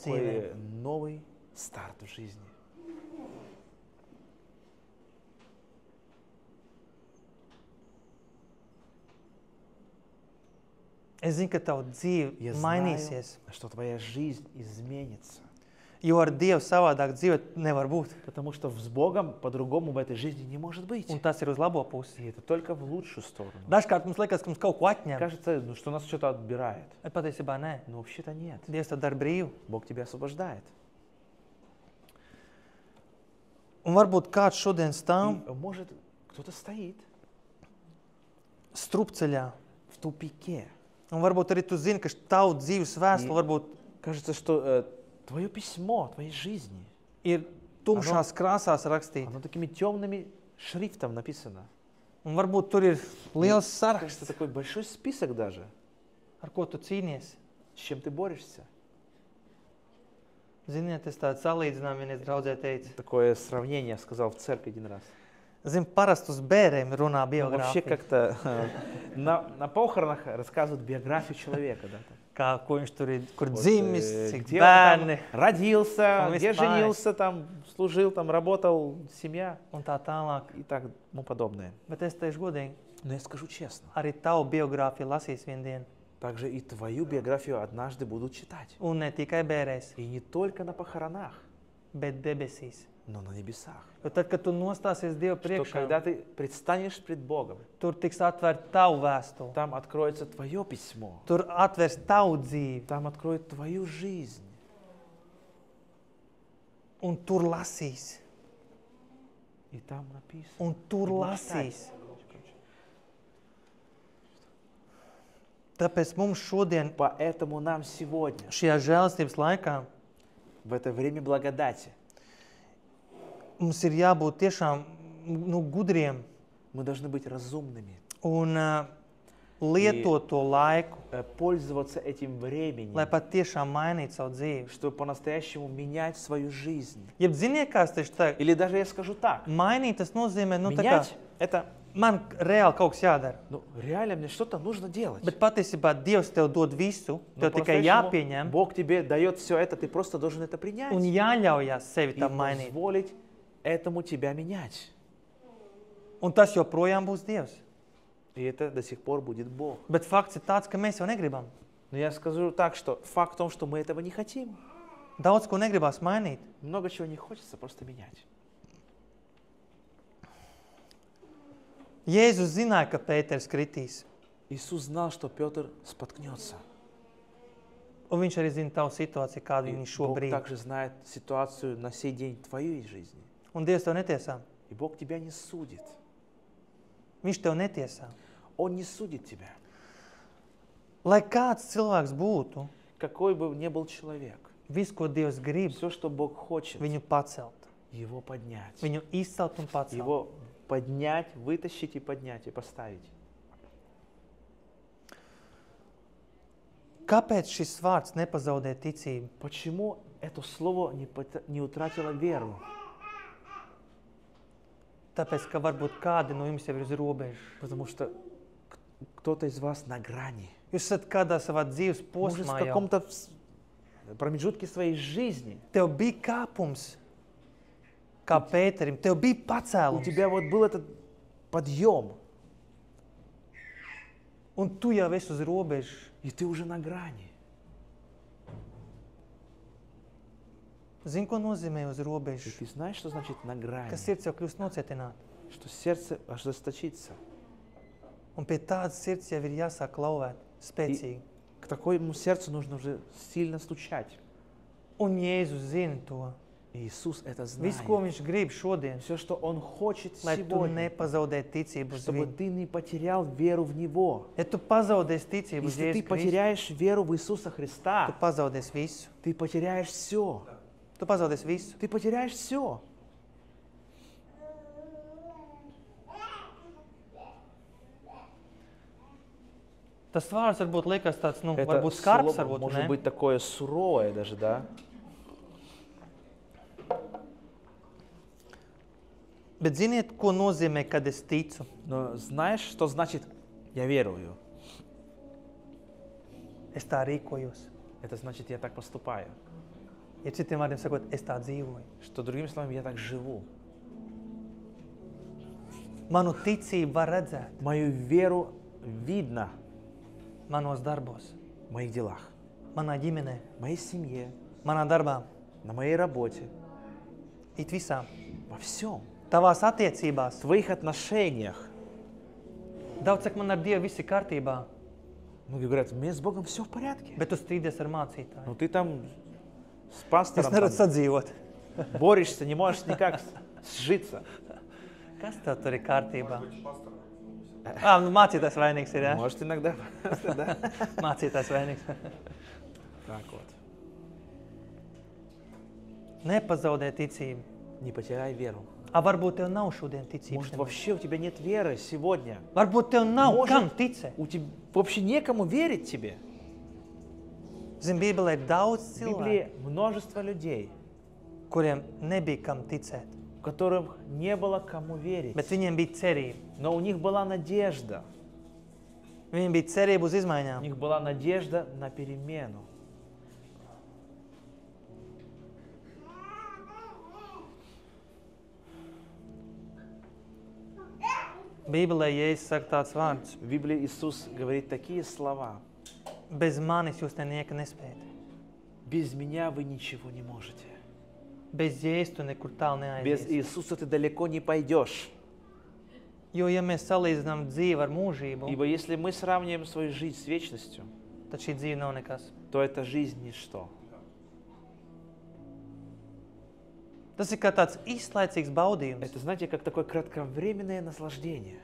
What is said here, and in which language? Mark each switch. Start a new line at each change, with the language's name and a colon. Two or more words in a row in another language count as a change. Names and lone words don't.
Russian: такой новый старт в жизни.
Latvian: Es zinu, ka tava dzīve
Russian: Я
Latvian: mainīsies,
Russian: знаю, что твоя жизнь изменится.
Latvian: jo ar Dievu savādāk dzīvot nevar būt.
Russian: Потому что с Богом по-другому в этой жизни не может быть.
Latvian: Un tas ir uz labo pusi.
Russian: И это только в лучшую сторону.
Latvian: Dažkārt mums liekas, ka mums kaut ko atņem,
Russian: Кажется, ну, что нас что-то отбирает.
Latvian: bet patiesībā nē.
Russian: Но вообще-то нет.
Latvian: Dievs to dara brīvi.
Russian: Бог тебя освобождает.
Latvian: Un varbūt kāds šodien stāv
Russian: И, может, кто-то стоит
Latvian: strupceļā.
Russian: в тупике.
Latvian: Un varbūt arī tu zini, ka tavu dzīves vēstule varbūt
Russian: Кажется, что твое письмо, твоей жизни,
Latvian: ir tumšās krāsās rakstīta.
Russian: оно такими темными шрифтом написано.
Latvian: Un varbūt tur ir liels
Russian: Кажется,
Latvian: saraksts,
Russian: такой большой список даже,
Latvian: ar ko tu cīnies.
Russian: с чем ты борешься.
Latvian: Ziniet, es tādu salīdzinājumu vienreiz draudzē teicu.
Russian: Такое сравнение я сказал в церкви один раз.
Latvian: Zini, parasti uz bērniem runā
Russian: Ну, вообще
Latvian: biogrāfija.
Russian: как-то на похоронах рассказывают биографию человека. Да, там.
Latvian: Kā, ko viņš tur ir, kur
Russian: Вот,
Latvian: dzimis, cik
Russian: где он там
Latvian: bērni
Russian: родился, Он где весь паец. женился, там служил, там работал, семья
Latvian: un tā tālāk.
Russian: и так тому подобное.
Latvian: Bet es teikšu godīgi,
Russian: Но я скажу честно,
Latvian: arī tavu biogrāfiju lasīs vienu dienu.
Russian: также и твою биографию однажды будут читать.
Latvian: Un ne tikai bērēs,
Russian: И не только на похоронах,
Latvian: bet debesīs.
Russian: но на небесах.
Latvian: Jo tad, kad tu nostāsies Dievu
Russian: Что
Latvian: priekšā,
Russian: когда ты предстанешь пред Богом,
Latvian: tur tiks atvērta tavu vēstuli.
Russian: там откроется твое письмо,
Latvian: Tur atvērs tavu dzīvi,
Russian: там откроет твою жизнь.
Latvian: un tur lasīs.
Russian: И там написано.
Latvian: Un tur
Russian: Будешь
Latvian: lasīs.
Russian: читать.
Latvian: Tāpēc mums šodien,
Russian: Поэтому нам сегодня,
Latvian: šajā žēlastības laikā,
Russian: в это время благодати,
Latvian: mums ir jābūt tiešām gudriem
Russian: мы должны быть разумными,
Latvian: un lietot to laiku,
Russian: пользоваться этим
Latvian: lai
Russian: временем,
Latvian: pat tiešām mainītu savu dzīvi.
Russian: чтобы по-настоящему менять свою жизнь.
Latvian: Jeb ziniet, kā es teicu, tā,
Russian: Или даже я скажу так,
Latvian: mainīt tas nozīmē, tā kā
Russian: менять это,
Latvian: man reāli kaut kas jādara.
Russian: ну реально мне что-то нужно делать.
Latvian: Bet patiesībā Dievs tev dod visu,
Russian: Но
Latvian: tev tikai
Russian: по-настоящему
Latvian: jāpieņem
Russian: Бог тебе дает все это, ты просто должен это принять
Latvian: un jāļaujās sevi
Russian: и
Latvian: tam mainīt.
Russian: позволить этому тебя менять.
Latvian: Un tas joprojām būs Dievs.
Russian: И это до сих пор будет Бог.
Latvian: Bet fakts ir tāds, ka mēs jau negribam.
Russian: Но я скажу так, что факт в том, что мы этого не хотим.
Latvian: Daudz ko negribās mainīt.
Russian: Много чего не хочется просто менять.
Latvian: Jēzus zināja, ka Pēters kritīs.
Russian: Иисус знал, что Петр споткнется.
Latvian: Un viņš arī zina tavu situāciju, kāda
Russian: И
Latvian: viņa
Russian: Бог
Latvian: šobrīd.
Russian: также знает ситуацию на сей день твоей жизни.
Latvian: Un Dievs tev netiesā.
Russian: И Бог тебя не судит.
Latvian: Viņš tev netiesā.
Russian: Он не судит тебя.
Latvian: Lai kāds cilvēks būtu,
Russian: Какой бы ни был человек,
Latvian: viss, ko Dievs grib,
Russian: все, что Бог хочет,
Latvian: viņu pacelt.
Russian: его поднять.
Latvian: Viņu izcelt un pacelt.
Russian: Его поднять, вытащить и поднять, и поставить.
Latvian: Kāpēc šis vārds nepazaudē ticību?
Russian: Почему это слово не утратило веру?
Latvian: Tāpēc, ka varbūt kādi no jums jau ir uz robežas.
Russian: Потому что кто-то из вас на грани.
Latvian: Jūs esat kādā savā dzīves
Russian: Может, в
Latvian: posmā jau.
Russian: каком-то промежутке своей жизни
Latvian: Tev bija kāpums, kā Pēterim. Tev bija
Russian: у
Latvian: pacēlums.
Russian: тебя вот был этот подъем,
Latvian: Un tu jau esi uz robežas.
Russian: и ты уже на грани.
Latvian: Zini, ko nozīmē uz
Russian: И
Latvian: robežas?
Russian: ты знаешь, что значит на грани?
Latvian: Ka sirds jau kļūst nocietināta.
Russian: Что сердце ожесточится.
Latvian: Un pie tādas sirds jau ir jāsāk klauvēt spēcīgi.
Russian: К такому сердцу нужно уже сильно стучать.
Latvian: Un Jēzus zina to.
Russian: И Иисус это знает.
Latvian: Viss, ko viņš grib šodien,
Russian: Все, что Он хочет
Latvian: lai tu
Russian: сегодня,
Latvian: nepazaudētu ticību uz
Russian: чтобы
Latvian: viņu.
Russian: ты не потерял веру в Него.
Latvian: Ja tu pazaudēsi ticību uz
Russian: Если ты
Latvian: Jēzu Kristu,
Russian: потеряешь веру в Иисуса
Latvian: tu
Russian: Христа,
Latvian: pazaudēsi visu.
Russian: ты потеряешь все.
Latvian: Tu pazaudēsi visu.
Russian: Ты потеряешь все.
Latvian: Tas vārds varbūt liekas tāds,
Russian: Это
Latvian: varbūt skarbs,
Russian: слово
Latvian: varbūt
Russian: может
Latvian: ne.
Russian: быть такое суровое даже, да?
Latvian: Bet ziniet, ko nozīmē, kad es ticu?
Russian: Но знаешь, что значит «я верую»?
Latvian: Es tā rīkojos.
Russian: Это значит, я так поступаю.
Latvian: Ja citiem vārdiem sakot, es tā dzīvoju.
Russian: Что, другими словами, я так живу.
Latvian: Manu ticību var redzēt
Russian: Мою веру видно
Latvian: manos darbos,
Russian: в моих делах,
Latvian: manā ģimenē,
Russian: в моей семье,
Latvian: manā darbā,
Russian: на моей работе,
Latvian: it visā.
Russian: во всем.
Latvian: Tavās attiecībās.
Russian: В твоих отношениях.
Latvian: Daudz saka, man ar Dievu viss ir kārtībā,
Russian: Многие говорят, у меня с Богом все в порядке.
Latvian: bet tu strīdies ar mācītāju.
Russian: Но ты там с
Latvian: Es
Russian: пастором
Latvian: nevaru
Russian: там
Latvian: sadzīvot.
Russian: борешься, не можешь никак сжиться.
Latvian: Kas tev tur ir kārtībā? Mācītājs vainīgs ir, ja?
Russian: Может иногда, да?
Latvian: Mācītājs vainīgs.
Russian: Так вот.
Latvian: Nepazaudē ticību.
Russian: Не потеряй веру.
Latvian: A varbūt tev nav šodien ticības.
Russian: Может,
Latvian: nemaz.
Russian: вообще у тебя нет веры сегодня.
Latvian: Varbūt tev nav
Russian: Может,
Latvian: kam ticēt.
Russian: У тебя вообще некому верить тебе.
Latvian: Zini, Bībelē ir daudz
Russian: В
Latvian: cilvēku,
Russian: Библии множество людей,
Latvian: kuriem nebija kam ticēt,
Russian: которым не было кому верить.
Latvian: bet viņiem bija cerība.
Russian: Но у них была надежда.
Latvian: Viņiem bija cerība uz
Russian: У
Latvian: izmaiņām.
Russian: них была надежда на перемену.
Latvian: Bībelē Jēzus saka tāds vārds:
Russian: В Библии Иисус говорит такие слова.
Latvian: bez manis jūs nieka nespējat.
Russian: Без меня вы ничего не можете.
Latvian: Bez Jēzus tu nekur tālu
Russian: Без
Latvian: neaizies.
Russian: Иисуса ты далеко не пойдешь.
Latvian: Jo, ja mēs salīdzinām dzīvi ar mūžību,
Russian: Ибо если мы сравниваем свою жизнь с вечностью,
Latvian: tad šī dzīve nav nekas.
Russian: то эта жизнь ничто.
Latvian: Tas ir kā tāds īslaicīgs baudījums.
Russian: Это, знаете, как такое кратковременное наслаждение.